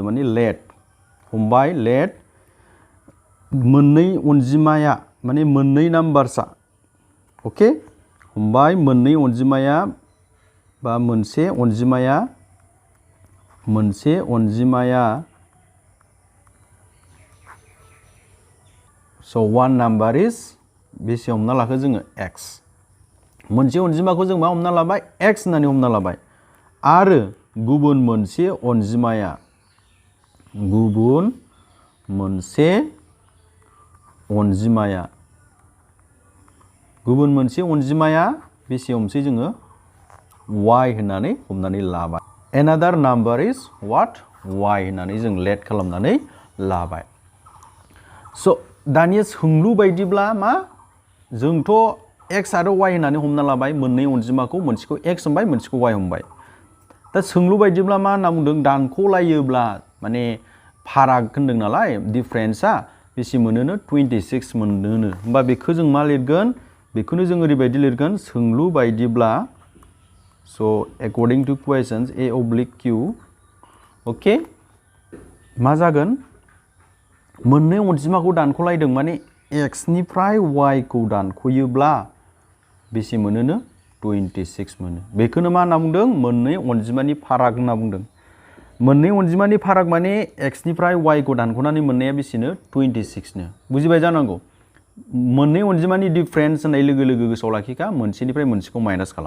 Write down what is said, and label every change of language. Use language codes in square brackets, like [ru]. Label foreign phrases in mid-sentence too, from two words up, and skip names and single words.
[brx] माने लेट। हमबाय, लेट। मोननै अनजिमाया माने मोननै नाम्बार्सआ। अके? हमबाय मोननै अनजिमाया बा मोनसे अनजिमाया स' [en] one number is [brx] बेसे हमना लाखो जोङो? x। मोनसे अनजिमाखौ जों मा हमना लाबाय? x होननानै हमना लाबाय। आरो गुबुन मोनसे अनजिमाया बेसे हमसै जोङो? y होननानै हमनानै लाबाय। [en] Another number is what? [brx] y होननानै जों लेट खालामनानै लाबाय स' दानिया सोंलु बायदिब्ला मा जोंथ' x आरो y होननानै हमना लाबाय मोननै अनजिमाखौ मोनसेखौ x हमबाय मोनसेखौ y हमबाय दा सोंलु बायदिब्ला मा होनना बुंदों दानख'लायोब्ला माने फाराग होनदों नालाय डिफारेन्सआ बेसे मोनोनो 26 मोनोनो होमबा बेखौ जों मा लिरगोन बेखौनो जों ओरैबायदि लिरगोन सोंलु बायदिब्ला स' [en] according to questions a oblique q [brx] अके मा जागोन मोननै अनजिमाखौ दानख'लायदों माने x निफ्राय y खौ दानख'योब्ला बेसे मोनोनो 26 मोनो बेखौनो मा होनना बुंदों मोननै अनजिमानि फाराग होनना बुंदों मोननै अनजिमानि फाराग माने x निफ्राय y खौ दानख'नानै मोननाया बेसेनो 26 नो बुजिबाय जानांगौ मोननै अनजिमानि डिफारेन्स होननाय लोगो लोगो गोसोआव लाखिखा मोनसेनिफ्राय मोनसेखौ माइनास खालाम